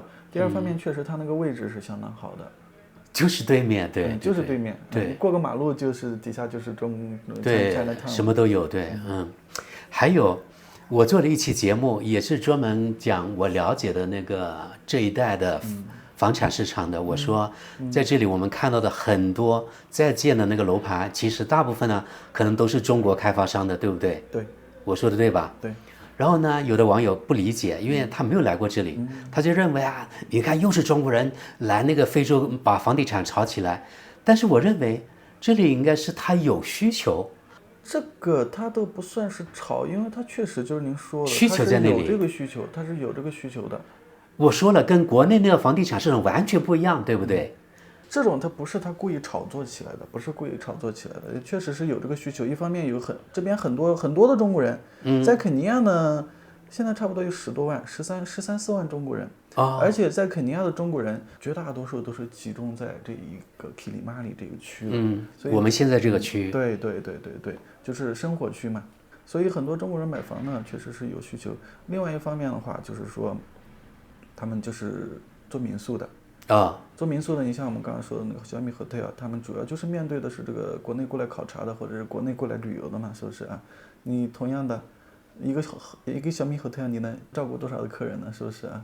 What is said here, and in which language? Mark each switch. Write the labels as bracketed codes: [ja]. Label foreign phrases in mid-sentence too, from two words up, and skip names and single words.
[zh] 第二方面，確實它那個位置是相當好的。就是對面，對， 就是對面，對，過個馬路就是底下就是對，什麼都有，對，還有。我做了一期節目，也是專門講我了解的那個這一帶的房產市場的。我說，在這裡我們看到的很多在建的那個樓盤，其實大部分呢，可能都是中國開發商的，對不對？對，我說的對吧？對。然後呢，有的網友不理解，因為他沒有來過這裡，他就認為啊，你看又是中國人來那個非洲把房地產炒起來。但是我認為，這裡應該是他有需求。這個它都不算是炒，因為它確實就是您說的，需求在那裡，有這個需求，它是有這個需求的。我說了，跟國內那個房地產市場完全不一樣，對不對？這種它不是他故意炒作起來的，不是故意炒作起來的，確實是有這個需求。一方面這邊很多的中國人，在肯尼亞呢，現在差不多有10多萬，13-14萬中國人。而且在肯尼亞的中國人絕大多數都是集中在這一個基里馬里這個區，所以我們現在這個區，對，就是生活區嘛，所以很多中國人買房呢，確實是有需求。另外一方面的話，就是說，他們就是做民宿的做民宿的，你像我們剛剛說的那個小米 hotel，他們主要就是面對的是這個國內過來考察的，或者是國內過來旅遊的嘛，是不是啊？你同樣的一個小米 hotel，你能照顧多少的客人呢？是不是啊？